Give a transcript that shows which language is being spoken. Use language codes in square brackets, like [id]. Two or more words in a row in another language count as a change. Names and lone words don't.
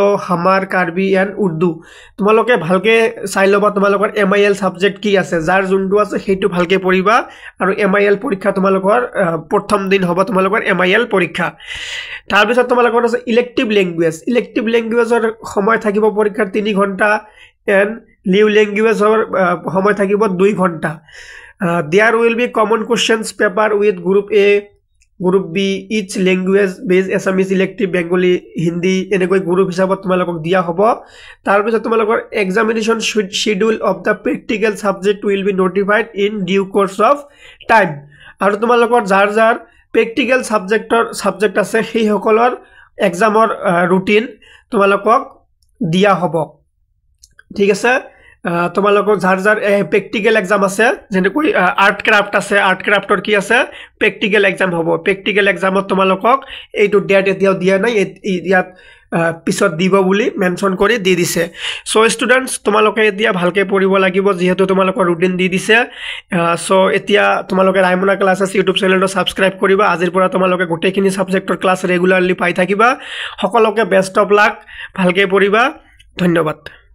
[as] হামাৰ কাৰ্বি এণ্ড উৰ্দু তোমালোকে ভালকৈ চাই ল'বা তোমালোকৰ MIL সাবজেক্ট কি আছে যাৰ যোনটো আছে সেইটো ভালকৈ পঢ়িবা আৰু MIL পৰীক্ষা তোমালোকৰ প্ৰথম দিন হ'ব তোমালোকৰ MIL পৰীক্ষা তাৰপিছত তোমালোকৰ আছে [en] elective languageৰ [as] সময় থাকিব পৰীক্ষাৰ 3 ঘণ্টা এণ্ড লিউ লেংগুৱেজৰ সময় থাকিব 2 ঘণ্টা [en] there will be common questions paper with group A group B each language based Assamese elective Bengali Hindi [as] এনেকৈ গ্ৰুপ হিচাপত তোমালোকক দিয়া হ'ব তাৰ পিছত তোমালোকৰ [en] examination schedule of the practical subject will be notified in due course of time [as] আৰু তোমালোকৰ যাৰ [en] practical subject [as] আছে সেই সকলৰ এক্সামৰ ৰুটিন তোমালোকক দিয়া হ'ব ঠিক আছে তোমালোকৰ যাৰ [en] practical exam [as] আছে যেনেকৈ [en] art craft [as] আছে [en] art craftৰ [as] কি আছে প্ৰেক্টিকেল এক্সাম হ'ব [en] practical examত [as] তোমালোকক এইটো ডেট এতিয়াও দিয়া নাই ইয়াত পিছত দিব বুলি মেনশন কৰি দি দিছে [en] so students [as] তোমালোকে এতিয়া ভালকৈ পঢ়িব লাগিব যেহেতু তোমালোকৰ ৰুটিন দি দিছে সো এতিয়া তোমালোকে ৰাইমনা ক্লাছেছ [en] YouTube channelটো [as] সাবস্ক্ৰাইব কৰিবা আজিৰ পৰা তোমালোকে গোটেইখিনি সাবজেক্টৰ [en] class regularly [as] পাই থাকিবা সকলোকে [en] best of luck [as] ভালকৈ পঢ়িবা ধন্যবাদ